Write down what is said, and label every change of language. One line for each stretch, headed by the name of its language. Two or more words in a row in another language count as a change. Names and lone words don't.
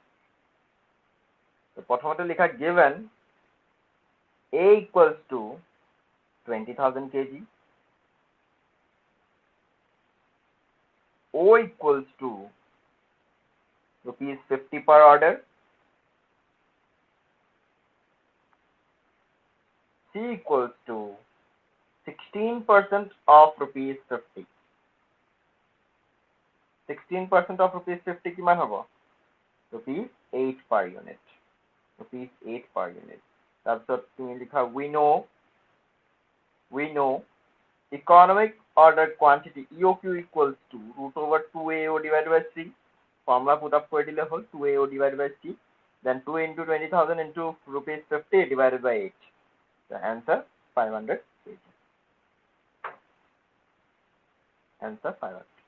English: So,
Assamese: প্ৰথমতে লিখা
English: given A equals to 20,000 kg, O equals to rupees 50 per order, C equals to 16% of rupees 50. 16% of rupees 50
Assamese: কিমান হ'ব?
English: Rupees 8 per unit. Rupees 8 per unit.
Assamese: তাৰপিছত তুমি লিখা
English: we know economic order quantity EOQ equals to root over 2AO divided by C. Formula put up
Assamese: কৰি দিলে হ'ল
English: 2AO divided by C. Then 2 into 20,000 into rupees 50 divided by 8. The answer 500 kg. Answer 500.